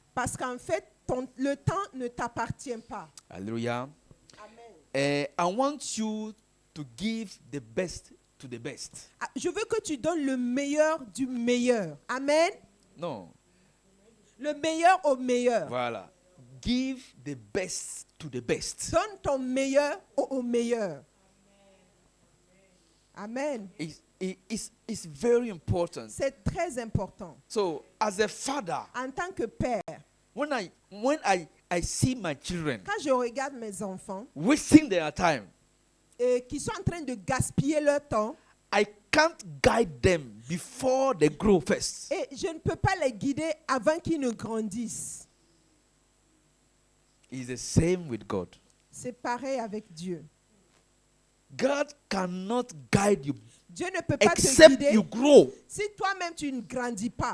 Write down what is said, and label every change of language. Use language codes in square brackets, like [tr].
[fr] Parce qu'en fait, le temps ne t'appartient pas. Hallelujah. Amen. [en] I want you to give the best to the best. [fr] Ah, je veux que tu donnes le meilleur du meilleur. Amen. [en] No. [fr] Le meilleur au meilleur. Voilà. [en] Give the best to the best. [fr] Donne ton meilleur au meilleur. Amen. [en] It's very important. [fr] C'est très important. [en] So, as a father, [fr] En tant que père, [en] when I see my children [fr] quand je regarde mes enfants [en] wasting their time, [fr] qui sont en train de gaspiller leur temps, [en] I can't guide them before they grow first. [fr] et je ne peux pas les guider avant qu'ils ne grandissent. [en] It's the same with God. [fr] C'est pareil avec Dieu. [en] God cannot guide you [fr] Dieu ne peut pas te [en] except [fr] guider [en] you grow. [fr] si toi-même tu ne grandis pas.